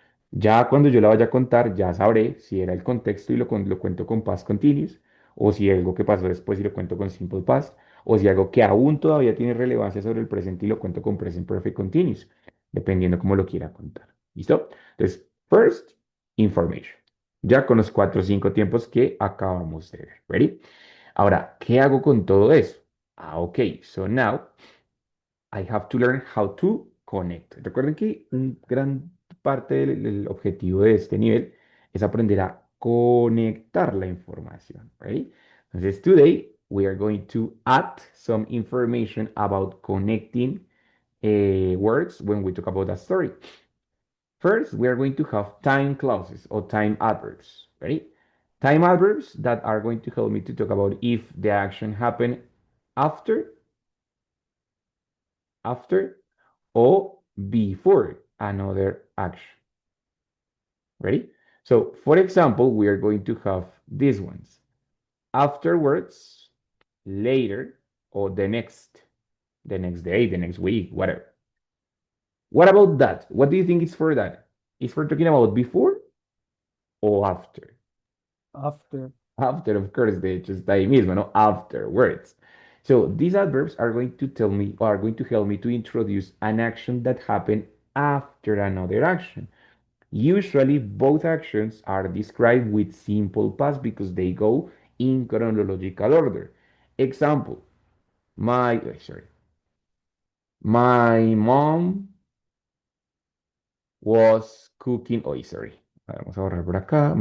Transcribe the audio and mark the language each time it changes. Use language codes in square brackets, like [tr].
[es] Ya cuando yo la vaya a contar, ya sabré si era el contexto y lo cuento con past continuous, o si algo que pasó después y lo cuento con simple past, o si algo que aún todavía tiene relevancia sobre el presente y lo cuento con present perfect continuous, dependiendo cómo lo quiera contar. ¿Listo? Entonces, [en] first, information. [es] Ya con los 4 o 5 tiempos que acabamos de ver. ¿Ready? Ahora, ¿qué hago con todo eso? [en] Ok, so now I have to learn how to connect. [es] Recuerden que un gran parte del objetivo de este nivel es aprender a conectar la información, right? [en] Entonces, today we are going to add some information about connecting words when we talk about a story. First, we are going to have time clauses or time adverbs, right? Time adverbs that are going to help me to talk about if the action happened after, after, or before another action. Ready? So, for example, we are going to have these ones. Afterwards, later, or the next day, the next week, whatever. What about that? What do you think is for that? Is for talking about before o after? After. After, of course, [es] de hecho está ahí mismo, ¿no? [en] Afterwards. So these adverbs are going to tell me, or are going to help me to introduce an action that happened after another action. Usually, both actions are described with simple past because they go in chronological order. Example, my mom was cooking, oh, sorry, [es] vamos a borrar por acá.